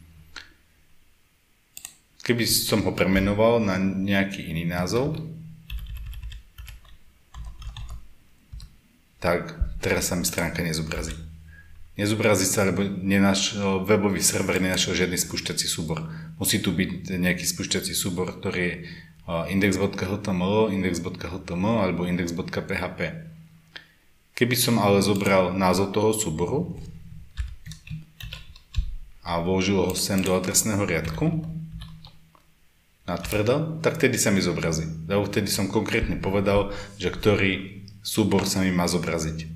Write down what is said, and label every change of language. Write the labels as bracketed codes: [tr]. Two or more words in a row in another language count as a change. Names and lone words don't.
[sk] Keby som ho premenoval na nejaký iný názov, tak teraz sa mi stránka nezobrazí. Nezobrazí sa, lebo webový server nenašiel žiadny spúšťací súbor. Musí tu byť nejaký spúšťací súbor, ktorý je index.html, index.html alebo index.php. Keby som ale zobral názov toho súboru a vložil ho sem do adresného riadku natvrdo, tak vtedy sa mi zobrazí. Lebo vtedy som konkrétne povedal, že ktorý súbor sa mi má zobraziť.